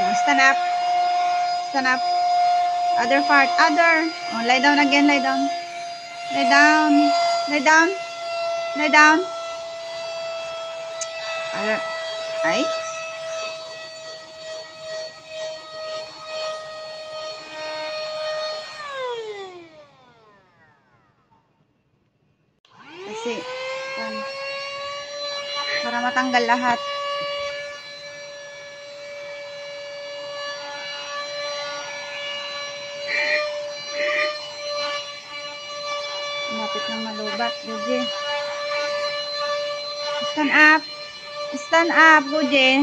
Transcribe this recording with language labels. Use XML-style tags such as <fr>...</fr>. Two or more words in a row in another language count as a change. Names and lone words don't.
<en>Stand up. Stand up. Other part. Other. Oh, lie down again. Lie down. Lie down. Lie down. Lie down. Ay.</en> <tl>Kasi, para matanggal lahat. Malapit ng malubat, Buje.</tl> <en>Stand up. Stand up, Buje.</en>